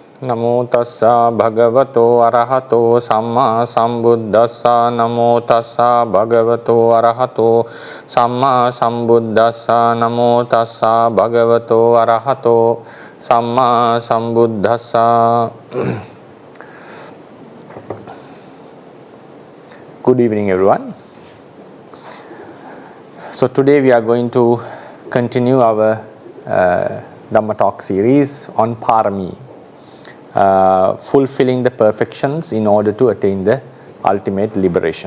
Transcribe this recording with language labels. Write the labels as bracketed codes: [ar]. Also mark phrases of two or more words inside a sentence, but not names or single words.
[pi] Namo tassa bhagavato arahato samma sambuddhassa. Namo tassa bhagavato arahato samma sambuddhassa. Namo tassa bhagavato arahato samma sambuddhassa. [en] Good evening, everyone. So today we are going to continue our Dhamma talk series on Parami, fulfilling the perfections in order to attain the ultimate liberation.